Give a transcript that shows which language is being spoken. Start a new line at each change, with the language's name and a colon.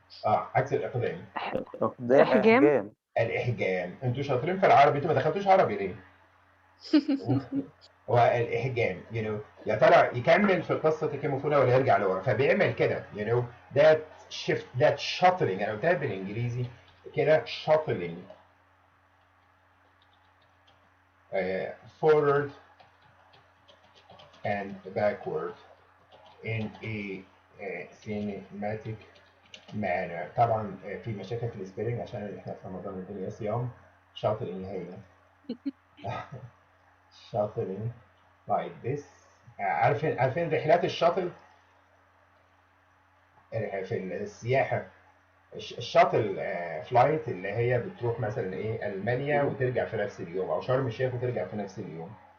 Arabic: عكس الاقدام إقدام إحجام. الاحجام. انتوا شاطرين في العربي، انتوا ما دخلتوش عربي ليه؟ هو الاحجام يا ترى يكمل في قصه الكيموفونا ولا يرجع لورا، فبيعمل كده
English: that shift, that shuttling.
Arabic: انا قلتها بالانجليزي كده
English: shuttling forward and backward in a cinematic manner.
Arabic: طبعا في مشاكل في السبيلنج عشان احنا في رمضان الدنيا صيام.
English: shuttling هي shuttling like this.
Arabic: عارفين رحلات الشاطل في السياحه، الشاتل فلايت اللي هي بتروح مثلا ايه المانيا وترجع في نفس اليوم، او شرم الشيخ وترجع في نفس اليوم.